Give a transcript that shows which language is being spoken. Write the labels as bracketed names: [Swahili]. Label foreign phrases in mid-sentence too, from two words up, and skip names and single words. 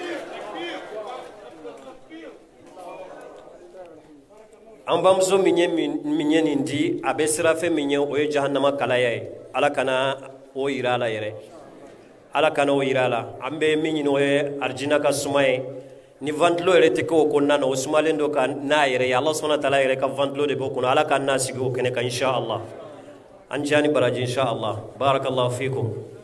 [Bambara] An bamuso min ye nin di a bɛ sira fɛn min ye o ye jahannama kalaya ye ala kana o yira a la yɛrɛ ala kana o yira a la an bɛ min ɲini o ye arijina ka suma ye ni ventilo yɛrɛ tɛ kɛ o kɔnɔna na o sumalen don ka n'a yɛrɛ ye [Arabic] الله سبحانه وتعالى [Bambara] yɛrɛ ka ventilo de b'o kɔnɔ ala ka n'a sigi o kɛnɛ kan inshallah an diya ni baraji inshallah [Arabic] بارك الله فيكم.